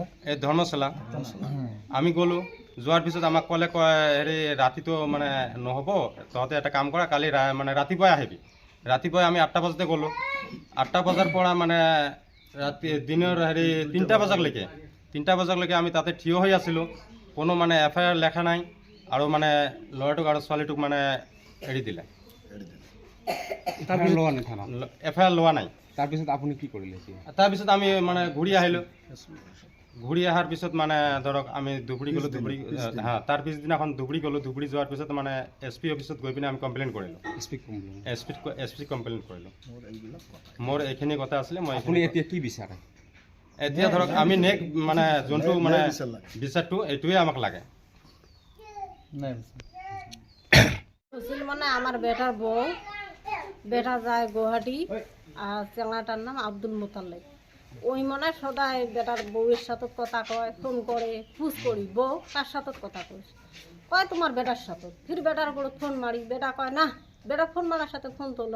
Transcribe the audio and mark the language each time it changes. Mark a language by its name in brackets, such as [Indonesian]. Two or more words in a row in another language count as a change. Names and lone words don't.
[Assamese] এই ধৰ্মশালা আমি গ'লোঁ যোৱাৰ পিছত আমাক ক'লে হেৰি ৰাতিটো মানে নহ'ব তহঁতে এটা কাম কৰা কালি মানে ৰাতিপুৱাই আহিবি ৰাতিপুৱাই আমি 8টা বজাতে গ'লোঁ 8টা বজাৰ পৰা মানে ৰাতি দিনৰ হেৰি 3টা বজালৈকে আমি তাতে থিয় হৈ আছিলোঁ কোনো মানে FIR লেখা নাই আৰু মানে ল'ৰাটোক আৰু ছোৱালীটোক মানে এৰি দিলে [Bangla] তারপর লোয়া নাই থানা [Assamese] FIR লোৱা নাই [Bangla] তারপিছত আপনি কি করলে [Assamese] তাৰপিছত আমি মানে ঘূৰি আহিলোঁ ঘূৰি অহাৰ পিছত মানে ধৰক আমি ধুবুৰী গ'লোঁ হ্যাঁ তাৰ পিছদিনাখন ধুবুৰী গ'লোঁ ধুবুৰী যোৱাৰ পিছত মানে SP অফিচত গৈ পিনে আমি কমপ্লেইন কৰিলোঁ SP কমপ্লেইন কৰিলোঁ মোৰ এইখিনি কথা আছিলে মই আপনি এতিয়া কি বিচাৰে এতিয়া ধৰক আমি মানে যোনটো মানে বিচাৰটো এইটোৱে আমাক লাগে [Bangla] ছিল মানে আমার বেটার বউ বেটা যায় গুয়াহাটি আর চেংড়াটার নাম আব্দুল মুতালেব ওই মনে সদায় বেটার বউয়ের সাথে কথা কয় ফোন করে পুষ করি বউ কার সাথে কথা কয় তোমার বেটার সাথে ফির বেটার করে ফোন মারি বেটা কয় না বেটা ফোন মারার সাথে ফোন তোলে